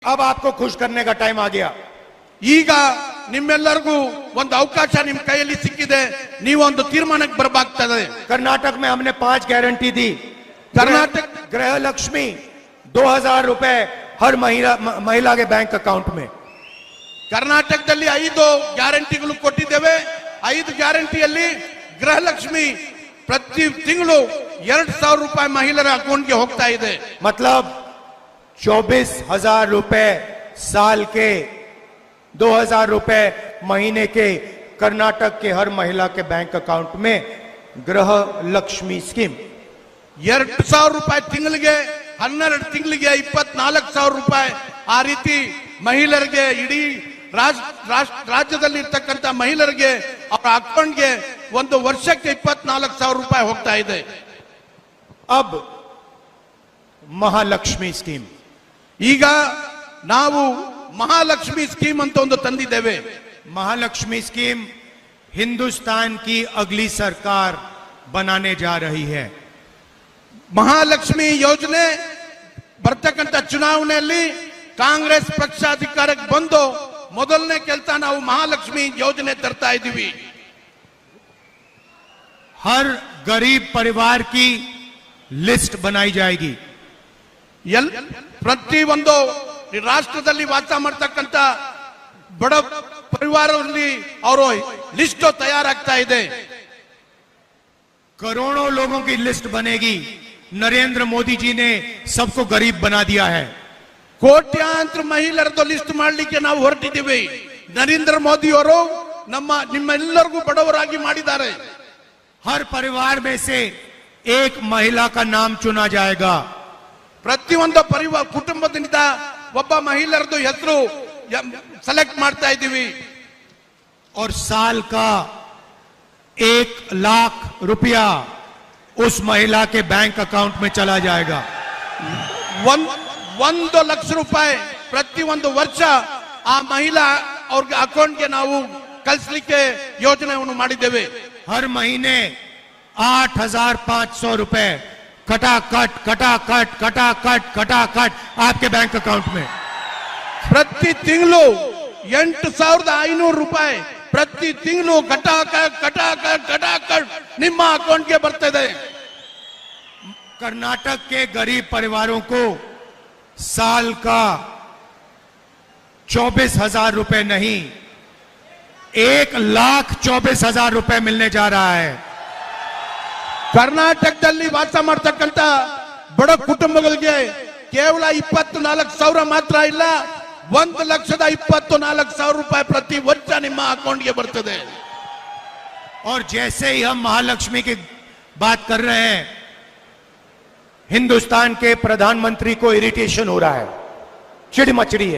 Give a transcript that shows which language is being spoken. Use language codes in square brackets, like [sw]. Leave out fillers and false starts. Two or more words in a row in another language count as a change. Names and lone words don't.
[hi] अब आपको खुश करने का टाइम आ गया। [kn] ಈಗ ನಿಮ್ಮೆಲ್ಲರಿಗೂ ಒಂದು ಅವಕಾಶ ನಿಮ್ಮ ಕೈಯಲ್ಲಿ ಸಿಕ್ಕಿದೆ, ನೀವು ಒಂದು ತೀರ್ಮಾನಕ್ಕೆ ಬರಬೇಕಾಗ್ತದೆ। [hi] कर्नाटक में हमने 5 गारंटी दी। कर्नाटक गृह लक्ष्मी 2000 रुपए हर महिला के [en] bank account [hi] में। [kn] ಕರ್ನಾಟಕದಲ್ಲಿ 5 ಗ್ಯಾರಂಟಿಗಳು ಕೊಟ್ಟಿದ್ದೇವೆ। 5 ಗ್ಯಾರಂಟಿಯಲ್ಲಿ ಗೃಹಲಕ್ಷ್ಮಿ ಪ್ರತಿ ತಿಂಗಳು 2000 ರೂಪಾಯಿ ಮಹಿಳೆಯರ ಅಕೌಂಟ್ಗೆ ಹೋಗ್ತಾ ಇದೆ। [hi] मतलब 24,000 रुपए साल के, 2,000 रुपए महीने के कर्नाटक के हर महिला के [en] bank account [hi] में गृह लक्ष्मी स्कीम। [kn] 2000 ರೂಪಾಯಿ ತಿಂಗಳಿಗೆ, 12 ತಿಂಗಳಿಗೆ 24,000 ರೂಪಾಯಿ ಆ ರೀತಿ ಮಹಿಳೆಯರಿಗೆ, ಇಡೀ ರಾಜ್ಯದಲ್ಲಿ ಇರ್ತಕ್ಕಂಥ ಮಹಿಳೆಯರಿಗೆ ಅವರ ಅಕೌಂಟ್ಗೆ ಒಂದು ವರ್ಷಕ್ಕೆ 24,000 ರೂಪಾಯಿ ಹೋಗ್ತಾ ಇದೆ। [hi] अब महालक्ष्मी स्कीम, [kn] ಈಗ ನಾವು ಮಹಾಲಕ್ಷ್ಮಿ ಸ್ಕೀಮ್ ಅಂತ ಒಂದು ತಂದಿದ್ದೇವೆ। [hi] महालक्ष्मी स्कीम हिंदुस्तान की अगली सरकार बनाने जा रही है। [kn] ಮಹಾಲಕ್ಷ್ಮಿ ಯೋಜನೆ ಬರ್ತಕ್ಕಂಥ ಚುನಾವಣೆಯಲ್ಲಿ ಕಾಂಗ್ರೆಸ್ ಪಕ್ಷ ಅಧಿಕಾರಕ್ಕೆ ಬಂದು ಮೊದಲನೇ ಕೆಲಸ ನಾವು ಮಹಾಲಕ್ಷ್ಮಿ ಯೋಜನೆ ತರ್ತಾ ಇದ್ದೀವಿ। [hi] हर गरीब परिवार की लिस्ट बनाई जाएगी। [kn] ಪ್ರತಿ ಒಂದು ರಾಷ್ಟ್ರದಲ್ಲಿ ವಾಸ ಮಾಡ್ತಕ್ಕಂಥ ಬಡ ಪರಿವಾರದಲ್ಲಿ ಅವರು ಲಿಸ್ಟ್ ತಯಾರಾಗ್ತಾ ಇದೆ। [hi] करोड़ों लोगों की लिस्ट बनेगी। नरेंद्र मोदी जी ने सबको गरीब बना दिया है। [kn] ಕೋಟ್ಯಾಂತರ ಮಹಿಳೆಯರದ್ದು ಲಿಸ್ಟ್ ಮಾಡಲಿಕ್ಕೆ ನಾವು ಹೊರಟಿದ್ದೀವಿ। ನರೇಂದ್ರ ಮೋದಿ ಅವರು ನಿಮ್ಮೆಲ್ಲರಿಗೂ ಬಡವರಾಗಿ ಮಾಡಿದ್ದಾರೆ। [hi] हर परिवार में से एक महिला का नाम चुना जाएगा। [kn] ಪ್ರತಿಯೊಂದು ಪರಿವಾರ ಕುಟುಂಬದಿಂದ ಒಬ್ಬ ಮಹಿಳೆಯರದ್ದು ಹೆಸರು ಸೆಲೆಕ್ಟ್ ಮಾಡ್ತಾ ಇದ್ದೀವಿ। [hi] और साल का 1 लाख रुपया उस महिला के [en] bank account [hi] में चला जाएगा। [kn] 1 ಲಕ್ಷ ರೂಪಾಯಿ ಪ್ರತಿಯೊಂದು ವರ್ಷ ಆ ಮಹಿಳಾ ಅವ್ರ ಅಕೌಂಟ್ಗೆ ನಾವು ಕಳಿಸಲಿಕ್ಕೆ ಯೋಜನೆಯನ್ನು ಮಾಡಿದ್ದೇವೆ। [hi] हर महीने 8,500 रुपए कटाकट कटाकट कटाकट कटाकट आपके [en] bank account [hi] में। [kn] ಪ್ರತಿ ತಿಂಗಳು 8,500 ರೂಪಾಯಿ ಪ್ರತಿ ತಿಂಗಳು ಕಟಾಕಟ್ ಕಟಾಕಟ್ ಕಟಾಕಟ್ ನಿಮ್ಮ ಅಕೌಂಟ್ಗೆ ಬರ್ತದೆ। [hi] कर्नाटक के गरीब परिवारों को साल का 24,000 रुपए नहीं, 1,24,000 रुपए मिलने जा रहा है। [kn] ಕರ್ನಾಟಕದಲ್ಲಿ ವಾಸ ಮಾಡ್ತಕ್ಕಂಥ ಬಡ ಕುಟುಂಬಗಳಿಗೆ ಕೇವಲ 24,000 ಮಾತ್ರ ಇಲ್ಲ, 1,24,000 ರೂಪಾಯಿ ಪ್ರತಿ ವರ್ಷ ನಿಮ್ಮ ಅಕೌಂಟ್ಗೆ ಬರ್ತದೆ। [hi] और जैसे ही हम महालक्ष्मी की बात कर रहे हैं, हिंदुस्तान के प्रधानमंत्री को इरिटेशन हो रहा है, चिड़ी मचड़ी है।